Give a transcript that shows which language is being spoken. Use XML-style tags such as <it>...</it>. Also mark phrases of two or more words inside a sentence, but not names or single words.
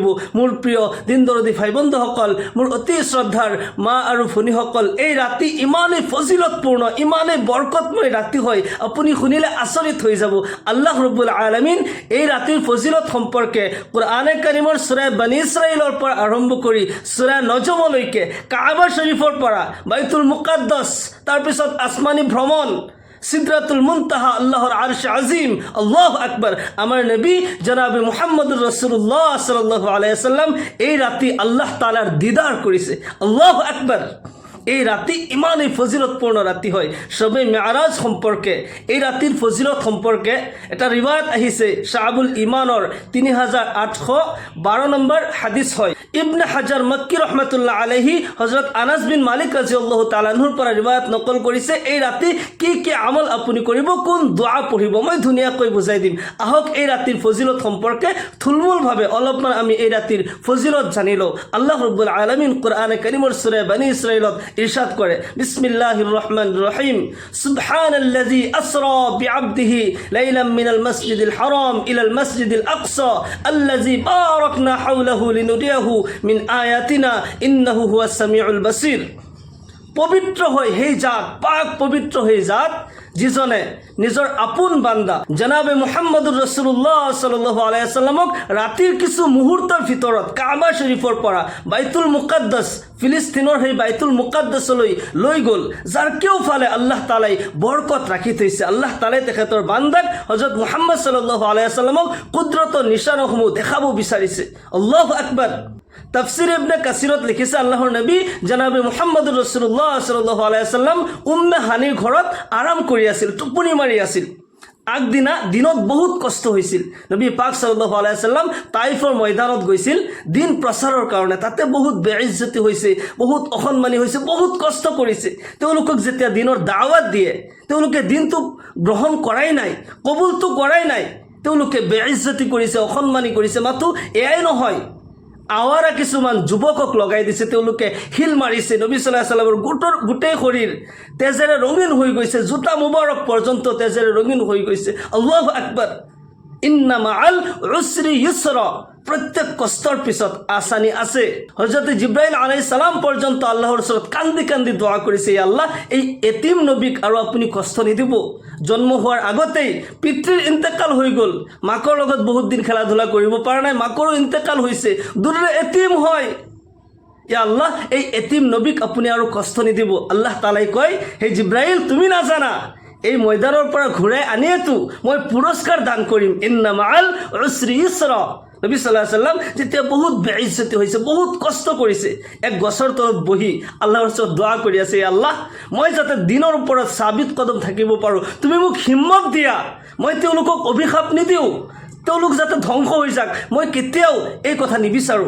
<as>মোৰ প্ৰিয় দিন দৰদী ভাই বন্ধুসকল, মোৰ অতি শ্ৰদ্ধাৰ মা আৰু ভনীসকল, এই ৰাতি ইমানেই ফজিলতপূৰ্ণ, ইমানেই বৰকতময় ৰাতি হয়, আপুনি শুনিলে আচৰিত হৈ যাব।</as> <ar>الله رب العالمين</ar> <as>এই ৰাতিৰ ফজিলত সম্পৰ্কে কুৰআনে কাৰিমৰ সূৰা বনী ইছৰাইলৰ পৰা আৰম্ভ কৰি সূৰা নজমলৈকে, কাবা শৰীফৰ পৰা বাইতুল মুকাদ্দাছ, তাৰপিছত আসমানী ভ্ৰমণ,</as> <ar>سدرة المنتهى,</ar> <bn>আল্লাহর আরশ আজিম,</bn> <ar>الله أكبر,</ar> <bn>আমার নবী জনাবে</bn> <ar>محمد رسول الله صلى الله عليه وسلم</ar> <bn>এই রাতি আল্লাহ তাআলার দিদার করেছে।</bn> <ar>الله أكبر.</ar> <as>এই রাতি ইমানেই ফজিলতপূর্ণ রাতি হয়। শবে মেরাজ সম্পর্কে, এই রাতির ফজিলত সম্পর্কে এটা রিৱায়াত আহিছে শাহাবুল ইমানৰ 3812 নম্বৰ হাদিস হয়। ইবনে হাজাৰ মক্কি</as> <ar>رحمة الله عليه</ar> <as>হযরত আনাস বিন মালিক</as> <ar>رضي الله تعالى</ar> <as>আনহুৰ পৰা ৰিৱায়াত নকল কৰিছে, এই ৰাতি কি কি আমল আপুনি কৰিব, কোন দোয়া পঢ়িব, মই ধুনীয়াকৈ বুজাই দিম। আহক এই ৰাতিৰ ফজিলত সম্পৰ্কে থুলমূলভাৱে অলপমান আমি এই ৰাতিৰ ফজিলত জানি লওঁ।</as> <ar>الله رب العالمين</ar> <as>কুরআনে কারিমৰ সূরা বনী ইছৰাইলত ইরশাদ করে,</as> <ar>بسم الله الرحمن الرحيم، سبحان الذي أسرى بعبده ليلا من المسجد الحرام إلى المسجد الأقصى الذي باركنا حوله لنريه من آياتنا إنه هو السميع البصير.</ar> <as>পবিত্র হয় সেই জাত, পাক পবিত্র সেই জাত যিজনে নিজৰ আপোন বান্দা জনাবে মুহাম্মদুৰ ৰাসূলুল্লাহ</as> <ar>صلى الله عليه</ar> <as>ওয়াসাল্লামক ৰাতিৰ কিছু মুহূৰ্তৰ ভিতৰত কাবা শৰীফৰ পৰা বাইতুল মুকাদ্দাছ, ফিলিস্তিনৰ সেই বাইতুল মুকাদ্দাছলৈ লৈ গ'ল, যাৰ কেওফালে আল্লাহ তাআলাই বৰকত ৰাখি থৈছে। আল্লাহ তাআলাই তেখেতৰ বান্দাক হযরত মুহাম্মদ</as> <ar>صلى الله عليه</ar> <as>ওয়াসাল্লামক কুদৰতৰ নিশানসমূহ দেখাব বিচাৰিছে।</as> <ar>الله أكبر.</ar> <as>তাফসির ইবনে কাসিরত লিখিছে, আল্লাহর নবী জনাবে</as> <ar>محمد رسول الله صلى الله عليه وسلم</ar> <as>উম্মে হানিৰ ঘৰত আৰাম কৰি আছিল, টোপনি মাৰি আছিল। আগদিনা দিনত বহুত কষ্ট হৈছিল। নবী পাক</as> <ar>صلى الله عليه وسلم</ar> <as>তাইফৰ ময়দানত গৈছিল দিন প্ৰচাৰৰ কাৰণে। তাতে বহুত বেইজ্জতি হৈছে, বহুত অসন্মানী হৈছে, বহুত কষ্ট কৰিছে। তেওঁলোকক যেতিয়া দিনৰ দাৱাত দিয়ে, তেওঁলোকে দিনটো গ্ৰহণ কৰাই নাই, কবুলটো কৰাই নাই, তেওঁলোকে বেইজ্জতি কৰিছে, অসন্মানী কৰিছে। মাথো এয়াই নহয়, আৱাৰা কিছুমান যুৱকক লগাই দিছে, তেওঁলোকে শিল মাৰিছে। নবী</as> <ar>صلى الله عليه</ar> <as>ওয়াসাল্লামৰ গোটেই শৰীৰ তেজেৰে ৰঙীন হৈ গৈছে, জোতা মুবাৰক পৰ্যন্ত তেজেৰে ৰঙীন হৈ গৈছে।</as> <ar>الله أكبر. إن مع العسر يسرا,</ar> <as>প্রত্যেক কষ্টৰ পিছত আসানি আছে। হযরত জিব্রাইল</as> <ar>عليه السلام</ar> <as>পৰ্যন্ত আল্লাহৰ ওচৰত কান্দি কান্দি দোয়া কৰিছে, আল্লাহ এই এতিম নবীক আৰু আপুনি কষ্ট নিদিব। জন্ম হোৱাৰ আগতেই পিতৃৰ ইন্তেকাল হৈ গ'ল, মাকৰ লগত বহুত দিন খেলা ধূলা কৰিব পৰা নাই, মাকৰো ইন্তেকাল হৈছে, দূৰৰে এতিম হয়। ইয়া আল্লাহ এই এতিম নবীক আপুনি আৰু কষ্ট নিদিব। আল্লাহ তাআলাই কয়, হে জিব্রাইল তুমি নাজানা, এই ময়দানৰ পৰা ঘূৰাই আনিয়েতো মই পুৰস্কাৰ দান কৰিম।</as> <ar>إن مع العسر يسرا.</ar> <as>নবী</as> <ar>صلى الله عليه وسلم</ar> <as>যেতিয়া বহুত বেইজ্জতি হৈছে, বহুত কষ্ট কৰিছে, এক গছৰ তলত বহি আল্লাহৰ ওচৰত দোৱা কৰি আছে, আল্লাহ মই যাতে দিনৰ ওপৰত সাবিত কদম থাকিব পাৰোঁ, তুমি মোক হিম্মত দিয়া, মই তেওঁলোকক অভিশাপ নিদিওঁ, তেওঁলোক যাতে ধ্বংস হৈ যাক, মই কেতিয়াও এই কথা নিবিচাৰোঁ।</as>